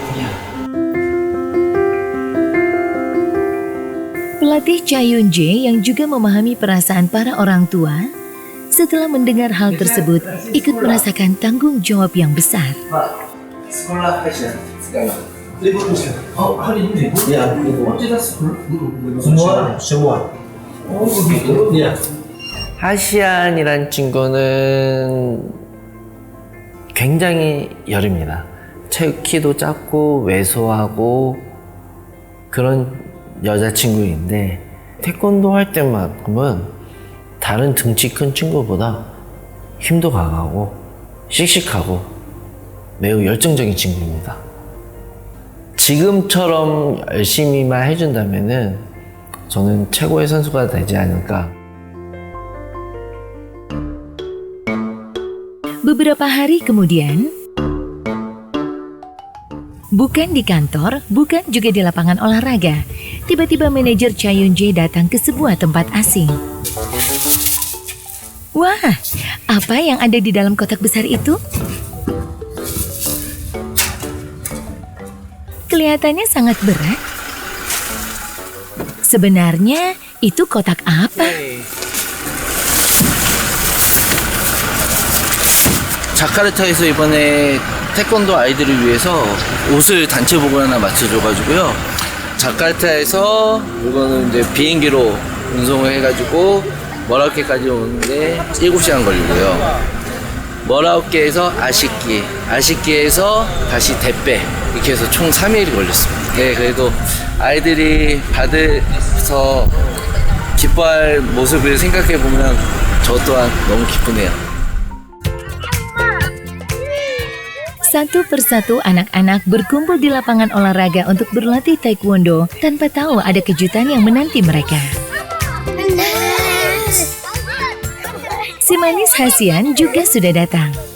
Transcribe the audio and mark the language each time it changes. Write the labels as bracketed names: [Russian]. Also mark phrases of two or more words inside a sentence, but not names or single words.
[Indonesian] Pelatih Cha Yun-jae yang juga memahami perasaan para orang tua, setelah mendengar hal tersebut, ikut merasakan tanggung jawab yang besar. Sekolah fashion segala. Libur musim. Oh, hari ini libur? Ya, libur. semua. Oh, begitu? Ya. [Korean] 하시안이란 친구는 굉장히 여립니다. 키도 작고 왜소하고 그런 여자친구인데 태권도 할 때만큼은 다른 등치 큰 친구보다 힘도 강하고 씩씩하고 매우 열정적인 친구입니다. 지금처럼 열심히만 해준다면은 저는 최고의 선수가 되지 않을까. [Indonesian] Beberapa hari kemudian, bukan di kantor, bukan juga di lapangan olahraga, tiba-tiba manajer Cha Yun-jae datang ke sebuah tempat asing. Wah, apa yang ada di dalam kotak besar itu? Kelihatannya sangat berat. Sebenarnya itu kotak apa? [Korean] 자카르타에서 이번에 태권도 아이들을 위해서 옷을 단체복을 하나 맞춰줘가지고요. 자카르타에서 이거는 이제 비행기로 운송을 해가지고 머라케까지 오는데 7시간 걸리고요. 머라케에서 아시키, 아시키에서 다시 대빼 이렇게 해서 총 3일이 걸렸습니다. 네, 그래도 아이들이 받아서 기뻐할 모습을 생각해보면 저 또한 너무 기쁘네요. [Indonesian] Satu persatu anak-anak berkumpul di lapangan olahraga untuk berlatih taekwondo tanpa tahu ada kejutan yang menanti mereka. Si manis Hasian juga sudah datang.